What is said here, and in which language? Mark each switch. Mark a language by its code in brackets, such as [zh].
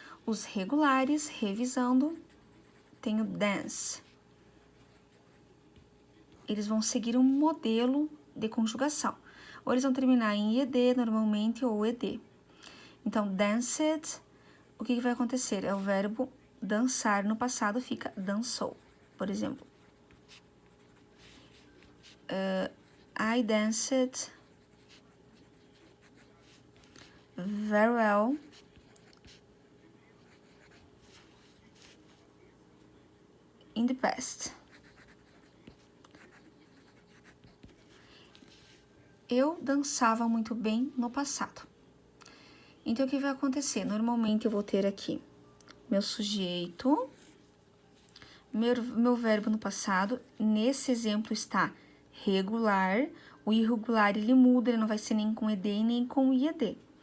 [pt] Os regulares, revisando, tem o dance. Eles vão seguir um modelo de conjugação. Ou eles vão terminar em ed normalmente ou ed. Então, danced, o que vai acontecer? É o verbo dançar no passado fica dançou. Por exemplo, [en] I danced very well in the past. [pt] Eu dançava muito bem no passado. Então, o que vai acontecer? Normalmente, eu vou ter aqui meu sujeito, meu verbo no passado. Nesse exemplo está regular. O irregular, ele muda, ele não vai ser nem com ed nem com ied.